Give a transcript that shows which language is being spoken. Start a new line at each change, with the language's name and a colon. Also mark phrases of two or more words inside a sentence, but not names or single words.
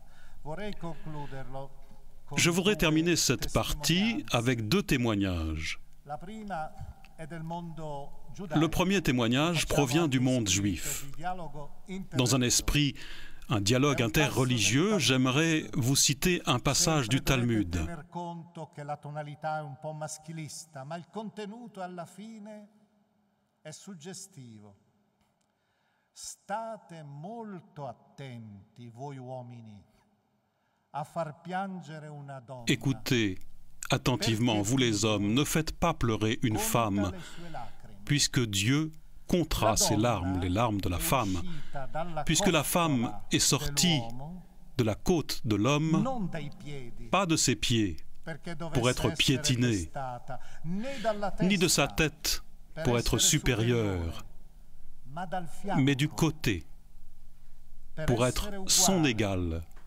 French: Je voudrais terminer cette partie avec 2 témoignages. Le premier témoignage provient du monde juif. Dans un esprit, un dialogue interreligieux, j'aimerais vous citer un passage du Talmud.
Italian: La tonalità è un po' maschilista, ma il contenuto alla fine è suggestivo. State molto attenti, voi uomini, a far piangere una donna.
French: Écoutez attentivement, vous les hommes, ne faites pas pleurer une femme, puisque Dieu comptera ses larmes, les larmes de la femme, puisque la femme est sortie de la côte de l'homme, pas de ses pieds, pour être piétinée, ni de sa tête pour être supérieur, mais du côté, pour être son égal,